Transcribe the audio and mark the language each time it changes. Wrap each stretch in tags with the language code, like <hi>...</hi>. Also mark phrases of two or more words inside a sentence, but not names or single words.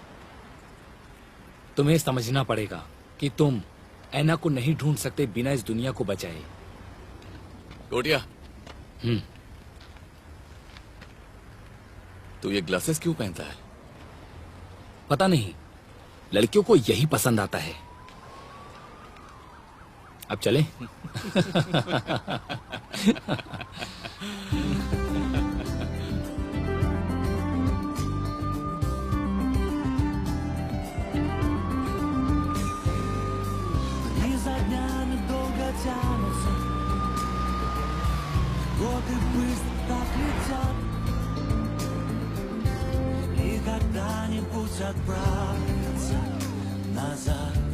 <hi>तुम्हें समझना पड़ेगा कि तुम एना को नहीं ढूंढ सकते बिना इस दुनिया को बचाए। कोटिया, तू ये ग्लासेस क्यों पहनता है? पता नहीं, लड़कियों को यही पसंद आता है। अब चले?</hi> <ru>Дни за днями долго тянутся, годы быстро так летят, и когда-нибудь отправятся назад.</ru>